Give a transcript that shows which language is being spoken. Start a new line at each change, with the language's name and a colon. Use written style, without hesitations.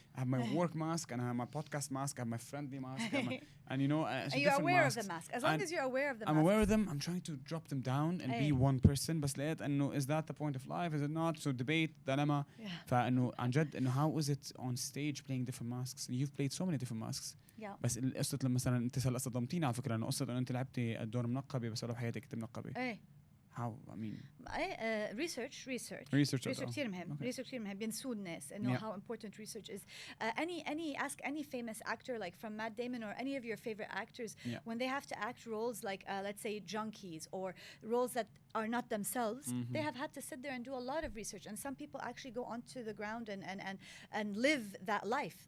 English: I have my work mask and I have my podcast mask. I have my friendly mask. And you know, you're aware of the mask. As long as you're aware of the mask. I'm aware of them. I'm trying to drop them down and be one person.
Arabic: بس لقيت إنه
English: is that the point of life? Is it not? So debate, dilemma.
Arabic: فإنه عن جد إنه
English: how is it on stage playing different masks? You've played so many different masks.
Arabic: بس القصة لما مثلا أنت هلا صدمتيني على فكرة إنه قصة إنه أنت لعبتي الدور منقبة بس لو بحياتك كنت منقبة.
English: How? I mean,
Arabic: research كتير مهم. Research كتير مهم. بينسوا الناس إنه
English: how important research is. Ask any famous actor like from Matt Damon or any of your favorite actors when they have to act roles like let's say junkies or roles that are not themselves. They have had to sit there and do a lot of research. And some people actually go onto the ground and live that life.